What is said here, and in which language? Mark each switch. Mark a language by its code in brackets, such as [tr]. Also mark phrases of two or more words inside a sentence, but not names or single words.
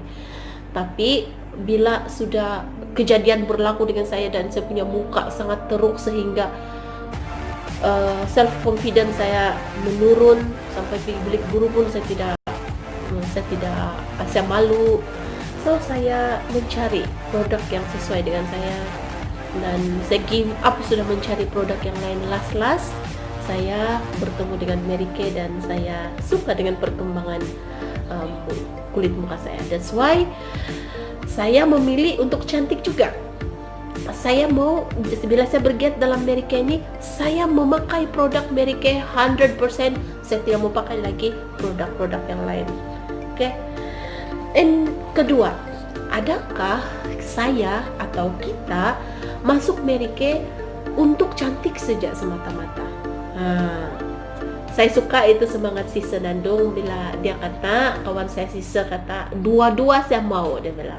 [ms] Tapi bila sudah kejadian berlaku dengan saya dan saya punya muka sangat teruk sehingga [en] self confidence [ms] saya menurun, sampai bilik guru pun saya malu. So saya mencari produk yang sesuai dengan saya dan saya [en] give up [ms] sudah mencari produk yang lain. Last saya bertemu dengan Mary Kay dan saya suka dengan perkembangan kulit muka saya. [en] That's why [ms] saya memilih untuk cantik juga. Saya mau, bila saya bergiat dalam Mary Kay ini, saya memakai produk Mary Kay 100%. Saya tidak mau pakai lagi produk-produk yang lain. Okay. And kedua, adakah saya atau kita masuk Mary Kay untuk cantik saja semata-mata? Saya suka itu semangat si Senandung bila dia kata, kawan saya Sisa kata, dua-dua saya mau, dia bilang.